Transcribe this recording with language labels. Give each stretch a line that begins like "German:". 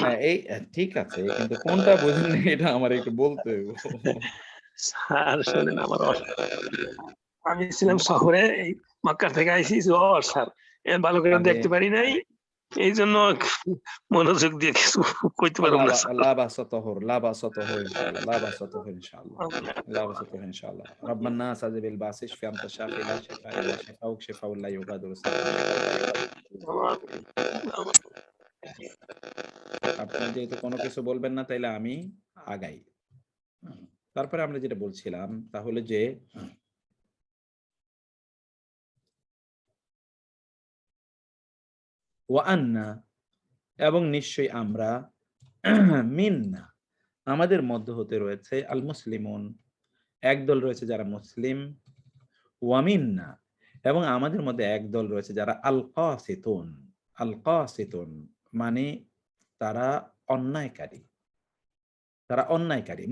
Bangla: এই ঠিক আছে, কিন্তু কোনটা বোঝেন না এটা আমার একটু বলতে হবে। স্যার শোনেন, আমার আমি ছিলাম শহরে, এই মক্কা থেকে আইসি জ্বর স্যার, ভালো করে দেখতে পারি নাই, এই জন্য মনোযোগ দিয়ে কিছু কইতে পারব না স্যার।
Arabic: لا بأس طهور، لا بأس طهور إن شاء الله، لا بأس طهور إن شاء الله، لا بأس طهور إن شاء الله. رب الناس أذهب البأس اشف أنت الشافي لا شفاء إلا شفاؤك شفاء لا يغادر سقما.
Bangla: আপনি যেহেতু কোনো কিছু বলবেন না তাইলে আমি আগাই। তারপরে আমরা যেটা বলছিলাম তাহলে যে ওয়া আন্না এবং নিশ্চয়ই আমরা, মিন্না আমাদের মধ্য হতে রয়েছে, আল মুসলিমুন একদল রয়েছে যারা মুসলিম, ওয়ামিন্না এবং আমাদের মধ্যে একদল রয়েছে যারা আল কাসিতুন, আল কাসিতুন মানে তারা অন্যায়কারী, তারা অন্যায়কারী।